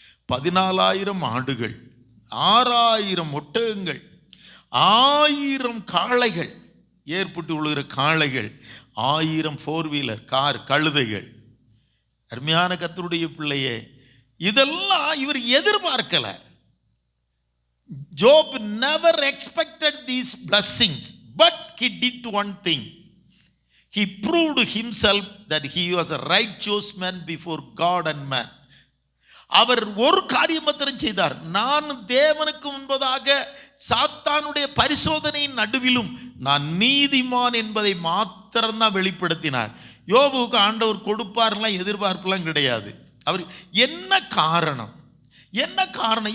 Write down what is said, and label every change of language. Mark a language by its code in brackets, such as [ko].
[ta] 14,000 ஆடுகள், 6,000 ஒட்டகங்கள், 1000 காளைகள், ஏற்பட்டு விழுகிற காளைகள், 1000 4 வீலர் கார், கழுதைகள். அருமையான கர்த்தருடைய பிள்ளையே, இதெல்லாம் இவர் எதிர்பார்க்கல. [en] Job never expected these blessings, but he did one thing. He proved himself that he was a righteous man before God and man. [ta] அவர் ஒரு காரியம் மாத்திரம் செய்தார். நான் தேவனுக்கு முன்பதாக சாத்தானுடைய பரிசோதனையின் நடுவிலும் நான் நீதிமான் என்பதை மாத்திரம்தான் வெளிப்படுத்தினார். யோபுவுக்கு ஆண்டவர் கொடுப்பார்லாம் எதிர்பார்ப்புலாம் கிடையாது. அவர் என்ன காரணம், என்ன காரணம்?